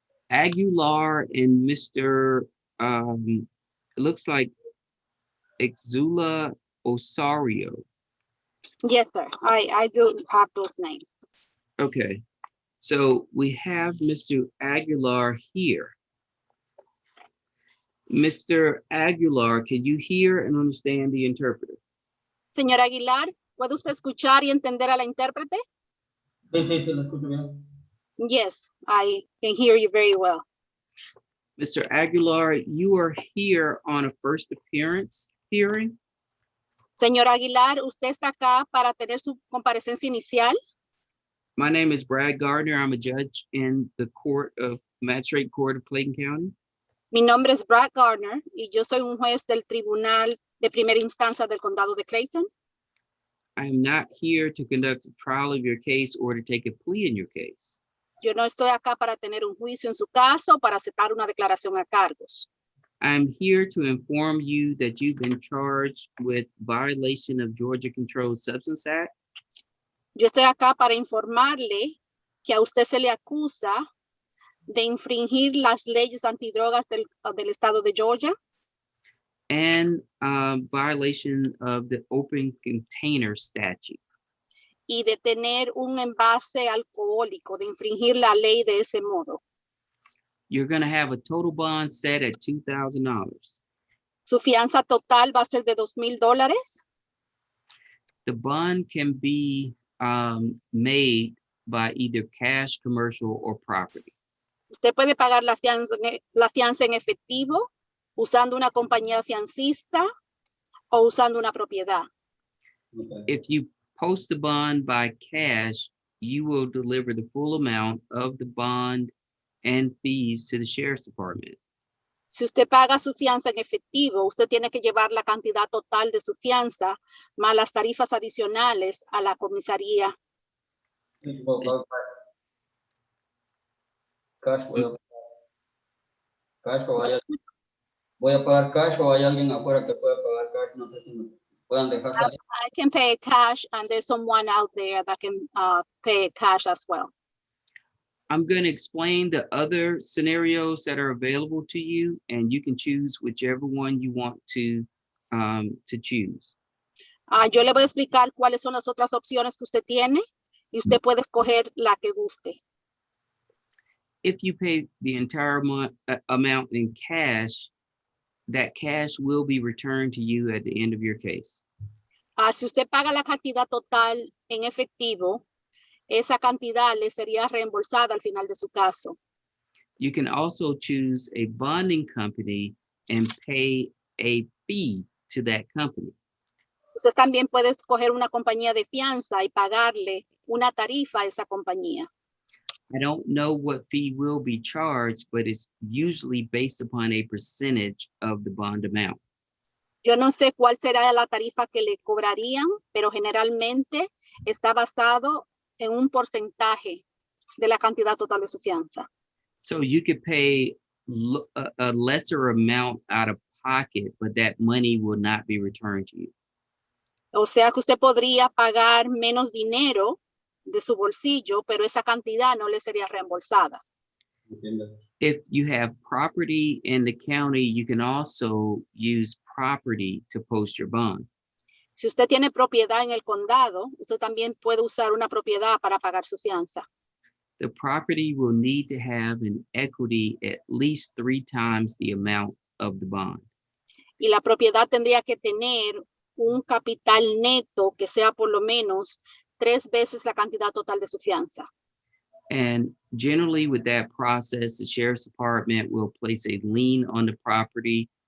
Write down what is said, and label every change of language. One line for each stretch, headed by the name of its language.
English: Aguilar and Mr. It looks like Exula Osario. Yes, sir. I do have those names. Okay, so we have Mr. Aguilar here. Mr. Aguilar, can you hear and understand the interpreter?
Spanish: Señor Aguilar, ¿puede usted escuchar y entender a la intérprete? Sí, lo escucho bien.
English: Yes, I can hear you very well. Mr. Aguilar, you are here on a first appearance hearing.
Spanish: Señor Aguilar, ¿usted está acá para tener su comparecencia inicial?
English: My name is Brad Gardner. I'm a judge in the Magistrate Court of Clayton County.
Spanish: Mi nombre es Brad Gardner y yo soy un juez del Tribunal de Primera Instancia del Condado de Clayton.
English: I am not here to conduct a trial of your case or to take a plea in your case.
Spanish: Yo no estoy acá para tener un juicio en su caso o para aceptar una declaración a cargos.
English: I'm here to inform you that you've been charged with violation of Georgia Controlled Substance Act.
Spanish: Yo estoy acá para informarle que a usted se le acusa de infringir las leyes antidrogas del estado de Georgia
English: And violation of the open container statute.
Spanish: y de tener un envase alcohólico, de infringir la ley de ese modo.
English: You're going to have a total bond set at $2,000.
Spanish: Su fianza total va a ser de $2,000.
English: The bond can be made by either cash, commercial, or property.
Spanish: Usted puede pagar la fianza en efectivo, usando una compañía fiancista o usando una propiedad.
English: Okay. If you post the bond by cash, you will deliver the full amount of the bond and fees to the Sheriff's Department.
Spanish: Si usted paga su fianza en efectivo, usted tiene que llevar la cantidad total de su fianza más las tarifas adicionales a la comisaría. Sí, voy a pagar cash, voy a pagar cash o hay alguien afuera que pueda pagar cash, no sé si me puedan dejar salir.
English: I can pay cash and there's someone out there that can pay cash as well. I'm going to explain the other scenarios that are available to you, and you can choose whichever one you want to choose.
Spanish: Yo le voy a explicar cuáles son las otras opciones que usted tiene y usted puede escoger la que guste.
English: If you pay the entire amount in cash, that cash will be returned to you at the end of your case.
Spanish: Si usted paga la cantidad total en efectivo, esa cantidad le sería reembolsada al final de su caso.
English: You can also choose a bonding company and pay a fee to that company.
Spanish: Usted también puede escoger una compañía de fianza y pagarle una tarifa a esa compañía.
English: I don't know what fee will be charged, but it's usually based upon a percentage of the bond amount.
Spanish: Yo no sé cuál será la tarifa que le cobrarían, pero generalmente está basado en un porcentaje de la cantidad total de su fianza.
English: So you could pay a lesser amount out of pocket, but that money will not be returned to you.
Spanish: O sea que usted podría pagar menos dinero de su bolsillo, pero esa cantidad no le sería reembolsada. ¿Entiendes?
English: If you have property in the county, you can also use property to post your bond.
Spanish: Si usted tiene propiedad en el condado, usted también puede usar una propiedad para pagar su fianza.
English: The property will need to have an equity at least 3 times the amount of the bond.
Spanish: Y la propiedad tendría que tener un capital neto que sea por lo menos 3 veces la cantidad total de su fianza.
English: And generally with that process, the sheriff's department will place a lien on the property.